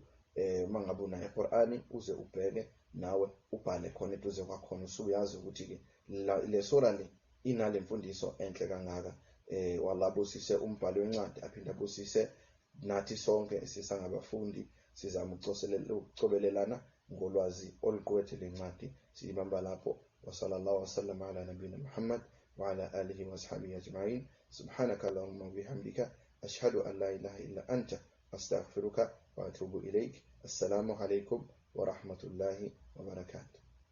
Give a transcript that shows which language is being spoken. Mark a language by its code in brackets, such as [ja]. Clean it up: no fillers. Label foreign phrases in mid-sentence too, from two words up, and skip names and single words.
[zu] Uma ngabe unayo iqur'ani uze ubheke nawe ubhale khona eduze kwakhona, usuyazi ukuthi-ke le sura le inale mfundiso enhle kangaka. Wallah abusise umbhalo wencwadi, aphinde abusise nathi sonke sisangabafundi sizama ukucobelelana ngolwazi oluqukethe lencwadi. Siyibamba lapho. [ar] وصلى الله وسلم على نبينا محمد وعلى آله وأصحابه أجمعين. سبحانك اللهم وبحمدك أشهد أن لا إله إلا أنت أستغفرك وأتوب إليك. السلام عليكم ورحمة الله وبركاته.